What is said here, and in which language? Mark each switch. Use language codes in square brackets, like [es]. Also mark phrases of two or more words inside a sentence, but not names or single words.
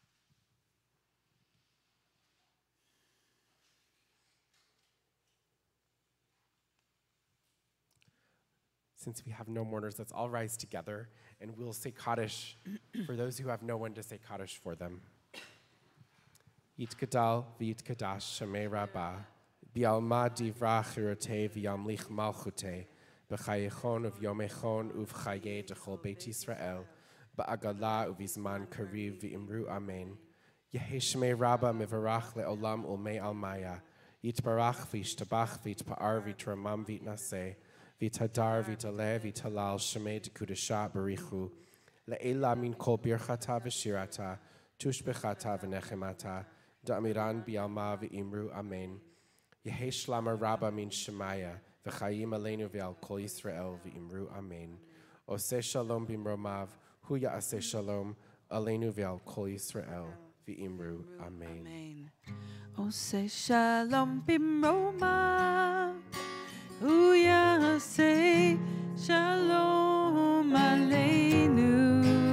[en] Since we have no mourners, let's all rise together, and we'll say Kaddish for those who have no one to say Kaddish for them. [arc] יתגדל ויתקדש שמה רבא, בעלמא דברא כרעותה וימליך מלכותה, בחייכון וביומיכון ובחיי דכל בית ישראל, בעגלא ובזמן קריב ואמרו אמן. יהא שמה רבא מברך לעלם ולעלמי עלמיא, יתברך וישתבח ויתפאר ויתרומם ויתנשא, ויתהדר, ויתעלה, ויתהלל, שמה, דקדשא, בריך הוא, לעלא מן כל ברכתא ושירתא, תשבחתא ונחמתא, דאמירן בעלמא ואמרו אמן. יהא שלמא רבא מן שמיא, וחיים עלינו ועל כל ישראל ואמרו אמן. [he] עשה שלום במרומיו, הוא יעשה שלום, עלינו ועל כל ישראל ואמרו אמן. עשה שלום במרומיו, הוא יעשה שלום עלינו.